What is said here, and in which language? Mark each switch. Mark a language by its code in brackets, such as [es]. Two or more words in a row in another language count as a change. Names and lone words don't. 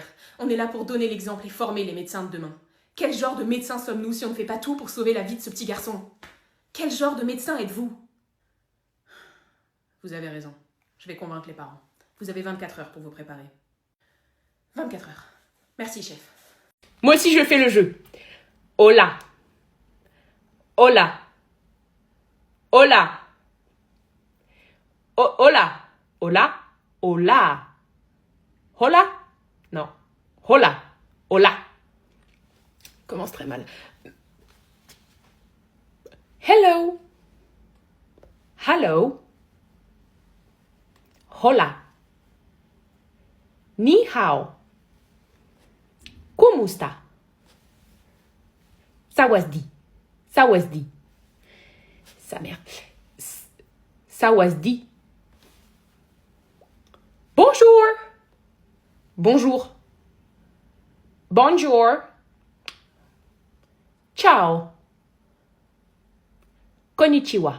[fr] On est là pour donner l'exemple et former les médecins de demain. Quel genre de médecins sommes-nous si on ne fait pas tout pour sauver la vie de ce petit garçon? Quel genre de médecin êtes-vous? Vous avez raison. Je vais convaincre les parents. Vous avez 24 heures pour vous préparer. 24 heures. Merci, chef. Moi aussi, je fais le jeu. [es] Hola. Hola. Hola. Hola. Hola. Hola. Hola. Non. Hola. Hola. [fr] Commence très mal. [en] Hello. Hello. [es] Hola. [zh] 你好. [es] ¿Cómo está? Sawasdi. [th] Sawasdi. [fr] Sa mère. Sawasdi. Bonjour. Bonjour. Bonjour. [it] Ciao. Konnichiwa.